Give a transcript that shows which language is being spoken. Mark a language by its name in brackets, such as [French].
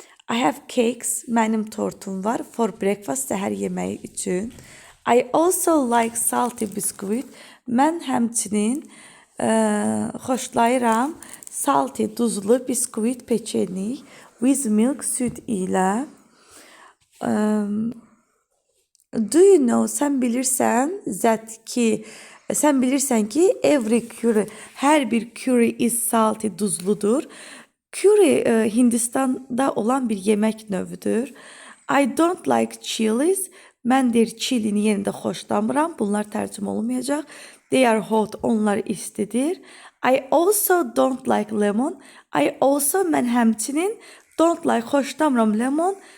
[English] I have cakes, [Azerbaijani] mənim tortum var [English] for breakfast, [Azerbaijani] səhər yeməyi üçün. [English] I also like salty biscuit. [Azerbaijani] Mən həmçinin xoşlayıram salty, duzlu biskuit peçenik [English] with milk [Azerbaijani] süd ilə. [English] Do you know, [Azerbaijani] sən bilirsən ki [English] every curry, [Azerbaijani] hər bir [English] curry is salty, duzludur. [Azerbaijani] Curry Hindistan'da olan bir yemək növüdür. [English] I don't like chilies. [Azerbaijani] Mən deyir chilini yenə də xoşlamıram. Bunlar tərcümə olmayacaq. [English] They are hot. [Azerbaijani] Onlar istidir. [English] I also don't like lemon. I also [Azerbaijani] mən həmçinin [English] don't like xoşlamıram lemon.